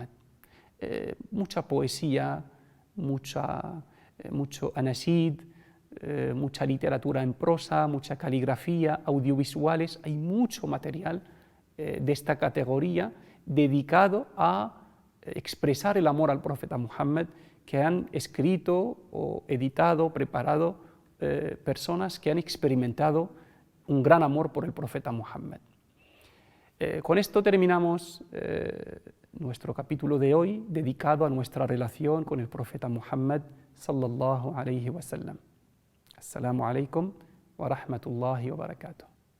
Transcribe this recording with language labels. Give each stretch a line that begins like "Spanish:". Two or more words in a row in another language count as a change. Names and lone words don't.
Spanish: Mucha poesía, mucho anasid, mucha literatura en prosa, mucha caligrafía, audiovisuales, hay mucho material de esta categoría dedicado a expresar el amor al profeta Muhammad, que han escrito o editado, preparado personas que han experimentado un gran amor por el profeta Muhammad. Con esto terminamos nuestro capítulo de hoy, dedicado a nuestra relación con el profeta Muhammad
Arabic: صلى الله عليه وسلم. السلام عليكم ورحمة الله وبركاته.